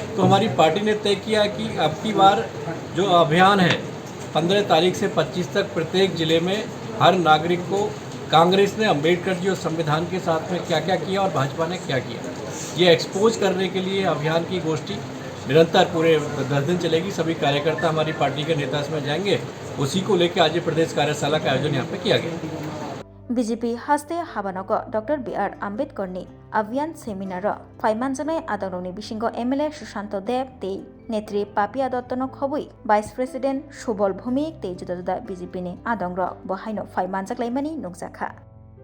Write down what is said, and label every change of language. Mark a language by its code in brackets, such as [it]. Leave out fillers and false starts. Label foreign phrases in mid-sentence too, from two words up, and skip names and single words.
[hi] तो हमारी पार्टी ने तय किया कि अब की बार जो अभियान है 15 तारीख से 25 तक प्रत्येक जिले में हर नागरिक को कांग्रेस ने अम्बेडकर जी और संविधान के साथ में क्या क्या किया और भाजपा ने क्या किया, ये एक्सपोज करने के लिए अभियान की गोष्ठी निरंतर पूरे 10 दिन चलेगी। सभी कार्यकर्ता हमारी पार्टी के नेता इसमें जाएंगे, उसी को लेकर आज प्रदेश कार्यशाला का आयोजन यहाँ पे किया गया। [trp] BJP Haste Habanogo Dr. B.R. Ambedkarni Abhiyan Seminar Faimanjanai Adoroni Bishingo MLA Sushanto Dev Tei Netri Papia Dottono Khobui [en] Vice President [trp] Subol Bhumik Tei juda-juda BJP ni Adongrok Bohaino Faimanjak Laimani Nukjakha